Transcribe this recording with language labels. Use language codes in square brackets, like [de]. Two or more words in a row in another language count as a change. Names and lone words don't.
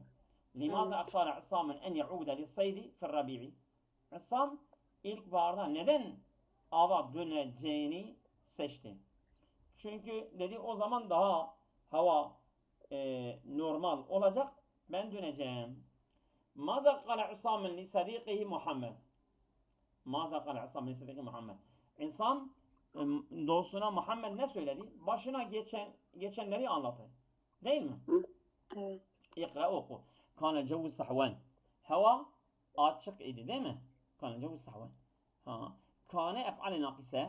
[ar] لماذا اختار عيسى أن يعود للصيد في الربيع. [tr] İsa'm ilkbaharda neden ava döneceğini seçti. Çünkü dedi o zaman daha hava normal olacak, ben döneceğim. [ar] ماذا قال عيسى لصديقه محمد. ماذا قال عيسى لصديقه محمد. [tr] İnsan dostuna Muhammed ne söyledi? Başına geçenleri anlattı. Değil mi? Evet. İkra oku. [ar] كان الجو صحوا. [tr] Hava açık idi değil mi? [ar] كان الجو صحوا. Ha. كان أفعال ناقصة.